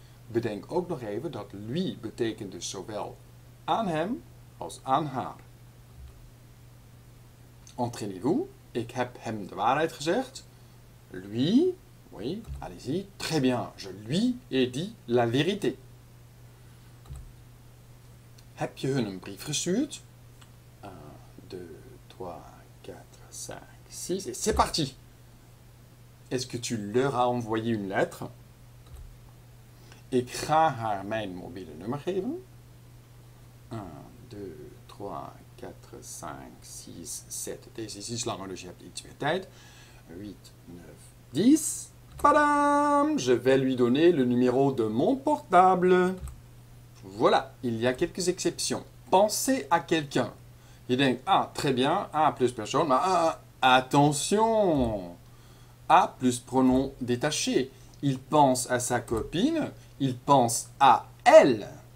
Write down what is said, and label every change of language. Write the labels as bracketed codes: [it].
[nl] Bedenk ook nog even dat lui betekent dus zowel aan hem als aan haar. Entraînez-vous. Ik heb hem de waarheid gezegd. [fr] Lui, oui, allez-y, très bien. Je lui ai dit la vérité. [nl] Heb je hun een brief gestuurd? [fr] 1, 2, 3, 4, 5, 6 et c'est parti. Est-ce que tu leur as envoyé une lettre? [nl] Ik ga haar mijn mobiele nummer geven. 1, 2, 3, 4, 5, 6, 7. Deze is iets langer, dus je hebt iets meer tijd. [fr] 8, 9, 10. Padam! Je vais lui donner le numéro de mon portable. Voilà, il y a quelques exceptions. Pensez à quelqu'un. [nl] Je denkt, [fr] ah, très bien, A plus personne, mais attention! A plus pronom détaché. Il pense à sa copine, il pense à elle.